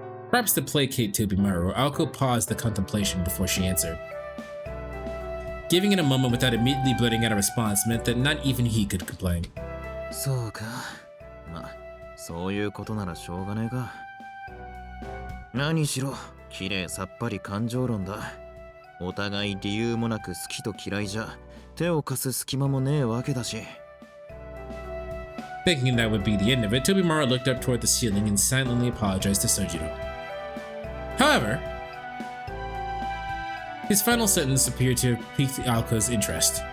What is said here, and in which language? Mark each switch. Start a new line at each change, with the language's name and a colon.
English: Perhaps to placate Tobimaro, Aoko paused the contemplation before she answered. Giving it a moment without immediately blurting out a response meant that not even he could complain.
Japanese: そうか。まあ、そういうことならしょうがねえか。何しろ、綺麗さっぱり感情論だ。お互い理由もなく好きと嫌いじゃ、手を貸す隙間もねえわけだし。
English: Thinking that would be the end of it, Tobimaro looked up toward the ceiling and silently apologized to Sojiro. However, his final sentence appeared to have piqued Aoko's interest.